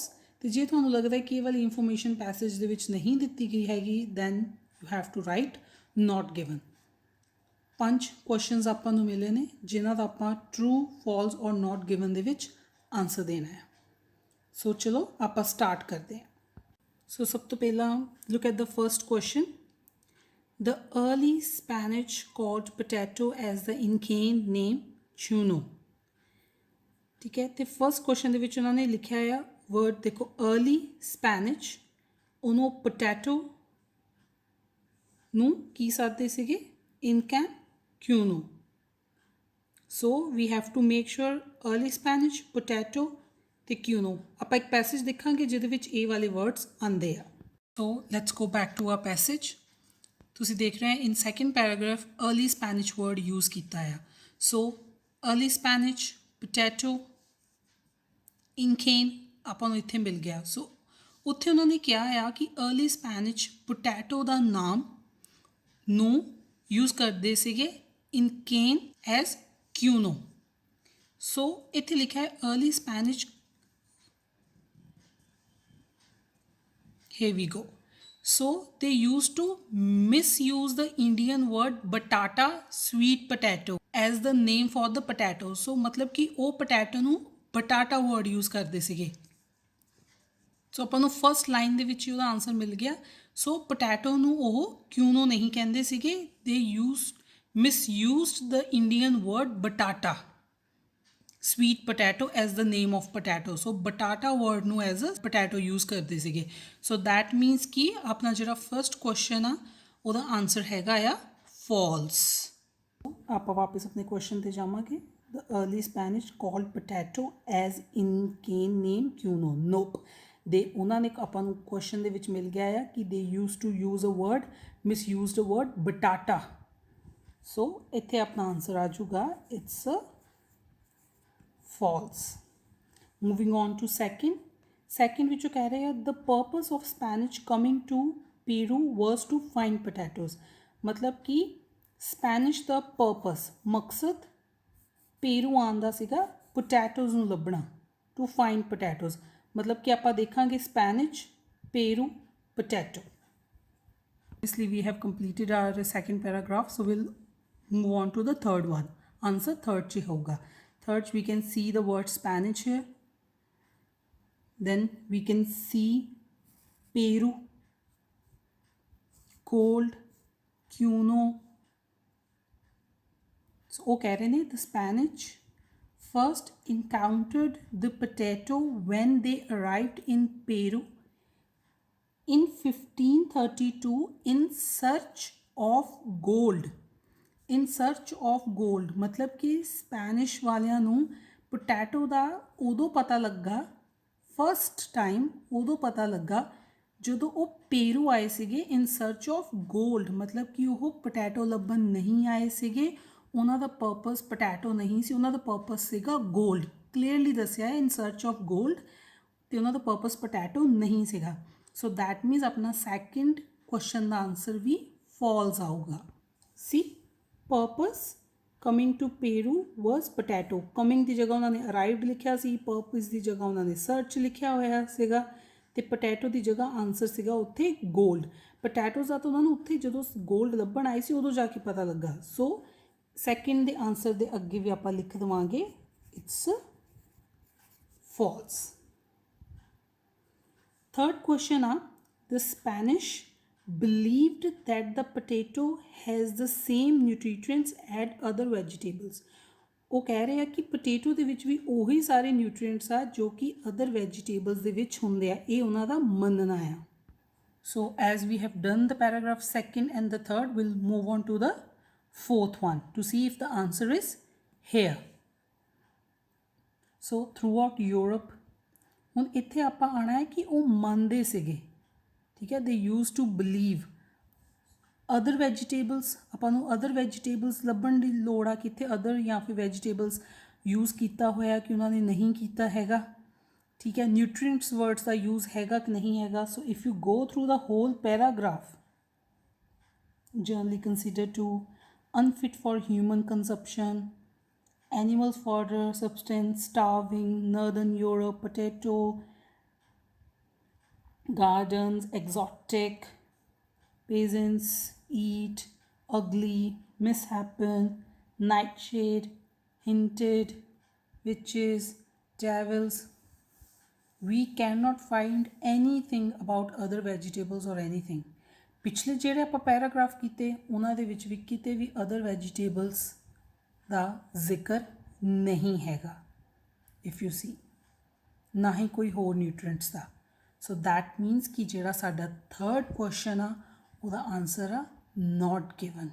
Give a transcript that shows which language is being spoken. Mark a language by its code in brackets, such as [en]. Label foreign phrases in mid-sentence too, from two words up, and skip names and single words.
[pa] ਤੋ ਜੇ ਤੁਹਾਨੂੰ ਲਗਤਾ ਹੈ ਕਿ ਯੇ ਵਾਲੀ [en] information passage [pa] ਦੇ ਵਿਚ ਨਹੀਂ ਦਿਤੀ ਗਈ ਹੈਗੀ [en] then you have to write not given. [pa] 5 ਕੁਐਸਚਨਸ ਆਪਾਂ ਨੂੰ ਮਿਲੇ ਨੇ ਜਿਨ੍ਹਾਂ ਦਾ ਆਪਾਂ [en] true false [pa] ਔਰ [en] not given [pa] ਦੇ ਵਿਚ ਆਂਸਰ ਦੇਣਾ ਹੈ। ਸੋ ਚਲੋ ਆਪਾਂ ਸਟਾਰਟ ਕਰਤੇ ਹੈਂ। [en] So [pa] ਸਭ ਤੋ ਪਹਿਲਾ [en] look at the first question. The early Spanish called potato as the Incan name chuno. [pa] ਠੀਕ ਹੈ, ਤੋ [en] first question [pa] ਦੇ ਵਿੱਚ ਉਹਨਾਂ ਨੇ ਲਿਖਿਆ ਆ ਵਰਡ ਦੇਖੋ [en] early Spanish [pa] ਉਹਨੂੰ potato ਨੂੰ ਕੀ ਸਾਦੇ ਸੀਗੇ Incan cuno. [en] So we have to make sure early Spanish potato [pa] ਤੇ ਕਿਊਨੋ ਆਪਾਂ ਇੱਕ ਪੈਸੇਜ ਦੇਖਾਂਗੇ ਜਿਹਦੇ ਵਿੱਚ ਇਹ ਵਾਲੇ ਵਰਡਸ ਆਉਂਦੇ ਆ। [en] So let's go back to our passage. [pa] ਤੁਸੀਂ ਦੇਖ ਰਹੇ ਹੋ [en] in second paragraph early Spanish word use [pa] ਕੀਤਾ ਆ। [en] so early Spanish potato Incan [pa] ਆਪਾਂ ਨੂੰ ਇੱਥੇ ਮਿਲ ਗਿਆ। ਸੋ ਉੱਥੇ ਉਹਨਾਂ ਨੇ ਕਿਹਾ ਆ ਕਿ [en] early Spanish potato [pa] ਦਾ ਨਾਮ ਨੂੰ ਯੂਜ਼ ਕਰਦੇ ਸੀਗੇ [en] Incan as cuno. [pa] ਸੋ ਇੱਥੇ ਲਿਖਿਆ ਹੈ [en] early Spanish. Here we go. So they used to misuse the Indian word batata, sweet potato, as the name for the potato. [pa] So [hi] मतलब कि वो [pa] potato ਨੂੰ batata [en] word use [pa] ਕਰਦੇ ਸੀਗੇ। ਸੋ ਆਪਾਂ ਨੂੰ [en] first line [pa] ਦੇ ਵਿੱਚ ਹੀ ਉਹਦਾ ਆਨਸਰ ਮਿਲ ਗਿਆ। ਸੋ ਪੋਟੈਟੋ ਨੂੰ ਉਹ ਕਿਉਂ ਨੂੰ ਨਹੀਂ ਕਹਿੰਦੇ ਸੀਗੇ, [en] they misused the Indian word batata, sweet potato as the name of potato. [pa] So batata word ਨੂੰ [en] as a potato use [pa] ਕਰਦੇ ਸੀਗੇ। [en] So that means [pa] ਕਿ ਆਪਣਾ ਜਿਹੜਾ [en] first question [pa] ਆ ਉਹਦਾ ਆਨਸਰ ਹੈਗਾ ਆ false। ਆਪਾਂ ਵਾਪਸ ਆਪਣੇ ਕੁਐਸਚਨ ਤੇ ਜਾਵਾਂਗੇ। [en] The early Spanish called potato as Incan name cuno. Nope, [pa] ਦੇ ਉਹਨਾਂ ਨੇ ਆਪਾਂ ਨੂੰ ਕੁਐਸਚਨ ਦੇ ਵਿੱਚ ਮਿਲ ਗਿਆ ਆ ਕਿ [en] they used to use a word, misused a word batata. [pa] So ਇੱਥੇ ਆਪਣਾ ਆਨਸਰ ਆ ਜਾਊਗਾ [en] it's a false. Moving on to second which [hi] कह रहे हैं [en] the purpose of Spanish coming to Peru was to find potatoes. [pa] ਮਤਲਬ ਕਿ Spanish ਦਾ purpose ਮਕਸਦ ਪੇਰੂ ਆਉਣ ਦਾ ਸੀਗਾ potatoes ਨੂੰ ਲੱਭਣਾ [en] to find potatoes। [pa] ਮਤਲਬ ਕਿ ਆਪਾਂ ਦੇਖਾਂਗੇ Spanish Peru potato। [en] Obviously we have completed our second paragraph, so we'll move on to the third one. Answer third [pa] ਚ ਹੋਊਗਾ। [en] Third, we can see the word Spanish here. Then we can see Peru, cold, cuno. So, [hi] वो कह रहे हैं [en] the Spanish first encountered the potato when they arrived in Peru in 1532 in search of gold. in search of gold [pa] मतलब ਕਿ ਸਪੈਨਿਸ਼ ਵਾਲਿਆਂ ਨੂੰ ਪੋਟੈਟੋ ਦਾ ਉਦੋਂ ਪਤਾ ਲੱਗਾ, [en] first time [pa] ਉਦੋਂ ਪਤਾ ਲੱਗਾ ਜਦੋਂ ਉਹ ਪੇਰੂ ਆਏ ਸੀਗੇ [en] in search of gold. [pa] मतलब ਕਿ ਉਹ ਪੋਟੈਟੋ ਲੱਭਣ ਨਹੀਂ ਆਏ ਸੀਗੇ, ਉਹਨਾਂ ਦਾ ਪਰਪਸ ਪੋਟੈਟੋ ਨਹੀਂ ਸੀ, ਉਹਨਾਂ ਦਾ ਪਰਪਸ ਸੀਗਾ ਗੋਲਡ। ਕਲੀਅਰਲੀ ਦੱਸਿਆ [en] in search of gold [pa] ਅਤੇ ਉਹਨਾਂ ਦਾ ਪਰਪਸ ਪੋਟੈਟੋ ਨਹੀਂ ਸੀਗਾ। [en] so that means [pa] ਆਪਣਾ [en] second question [pa] ਦਾ ਆਨਸਰ ਵੀ ਫਾਲਸ ਆਊਗਾ। [en] ਸੀ purpose coming to Peru was potato। [pa] coming ਦੀ ਜਗ੍ਹਾ ਉਹਨਾਂ ਨੇ arrived ਲਿਖਿਆ ਸੀ, purpose ਦੀ ਜਗ੍ਹਾ ਉਹਨਾਂ ਨੇ search ਲਿਖਿਆ ਹੋਇਆ ਸੀਗਾ ਤੇ ਪੋਟੈਟੋ ਦੀ ਜਗ੍ਹਾ ਆਨਸਰ ਸੀਗਾ ਉੱਥੇ ਗੋਲਡ। ਪੋਟੈਟੋਜ਼ ਦਾ ਤਾਂ ਉਹਨਾਂ ਨੂੰ ਉੱਥੇ ਜਦੋਂ ਗੋਲਡ ਲੱਭਣ ਆਏ ਸੀ ਉਦੋਂ ਜਾ ਕੇ ਪਤਾ ਲੱਗਾ। ਸੋ ਸੈਕਿੰਡ ਦੇ ਆਨਸਰ ਦੇ ਅੱਗੇ ਵੀ ਆਪਾਂ ਲਿਖ ਦੇਵਾਂਗੇ [en] it's false. Third question the Spanish believed that the potato has the same nutrients as other vegetables. [pa] ਉਹ ਕਹਿ ਰਹੇ ਆ ਕਿ ਪੋਟੇਟੋ ਦੇ ਵਿੱਚ ਵੀ ਉਹੀ ਸਾਰੇ ਨਿਊਟ੍ਰੀਐਂਟਸ ਆ ਜੋ ਕਿ [en] other vegetables [pa] ਦੇ ਵਿੱਚ ਹੁੰਦੇ ਆ, ਇਹ ਉਹਨਾਂ ਦਾ ਮੰਨਣਾ ਆ। [en] So as we have done the paragraph second and the third, we'll move on to the fourth one to see if the answer is here. So throughout Europe, [pa] ਹੁਣ ਇੱਥੇ ਆਪਾਂ ਆਣਾ ਹੈ ਕਿ ਉਹ ਮੰਨਦੇ ਸੀਗੇ, ਠੀਕ ਹੈ, [en] they used to believe other vegetables, [pa] ਆਪਾਂ ਨੂੰ [en] other vegetables [pa] ਲੱਭਣ ਦੀ ਲੋੜ ਆ ਕਿੱਥੇ ਅਦਰ ਜਾਂ ਫਿਰ [en] vegetables use [pa] ਕੀਤਾ ਹੋਇਆ ਕਿ ਉਹਨਾਂ ਨੇ ਨਹੀਂ ਕੀਤਾ ਹੈਗਾ, ਠੀਕ ਹੈ। [en] nutrients words [pa] ਦਾ ਯੂਜ਼ ਹੈਗਾ ਕਿ ਨਹੀਂ ਹੈਗਾ। [en] So if you go through the whole paragraph, generally considered to unfit for human consumption, animals fodder, substance, starving, northern Europe, potato, gardens, exotic, peasants, eat, ugly, mishappen, nightshade, hinted, witches, devils. We cannot find anything about other vegetables or anything. [pa] ਪਿਛਲੇ ਜਿਹੜੇ ਆਪਾਂ ਪੈਰਾਗ੍ਰਾਫ ਕੀਤੇ ਉਹਨਾਂ ਦੇ ਵਿੱਚ ਵੀ ਕਿਤੇ ਵੀ [en] other vegetables [pa] ਦਾ ਜ਼ਿਕਰ ਨਹੀਂ ਹੈਗਾ, [en] if you see, [pa] ਨਾ ਹੀ ਕੋਈ ਹੋਰ ਨਿਊਟ੍ਰੀਐਂਟਸ ਦਾ। [en] so that means [pa] ਕਿ ਜਿਹੜਾ ਸਾਡਾ [en] third question [pa] ਆ ਉਹਦਾ ਆਨਸਰ ਆ [en] not given.